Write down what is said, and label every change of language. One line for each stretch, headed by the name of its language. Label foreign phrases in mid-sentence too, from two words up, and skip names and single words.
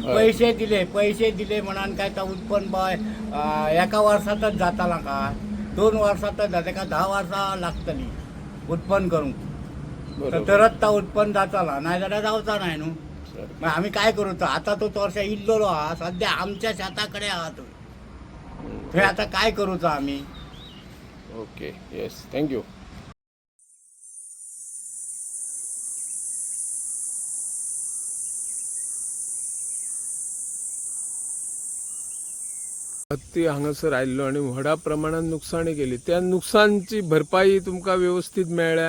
Konkani: पैसे दिले म्हणान काय तर उत्पन्न एका वर्षातच जाताला काय, 2 वर्षातच जाते का, 10 वर्षा लागतली उत्पन्न करूंक. तरच तर उत्पन्न जाताला, नाही जाल्यार जावचा नाही न्हू.
Marathi: मग आम्ही काय करू तर आता तो वर्षा इल्लो हा सध्या आमच्या शेताकडे आहात थंय.
Konkani: आता काय करूचा आम्ही.
English: ok, yes, थँक्यू.
Konkani: हत्ती हांगासर आयल्लो आणि व्हडा प्रमाणात नुकसाणी केली. त्या नुकसानची भरपाई तुमका व्यवस्थित मेळ्ळ्या?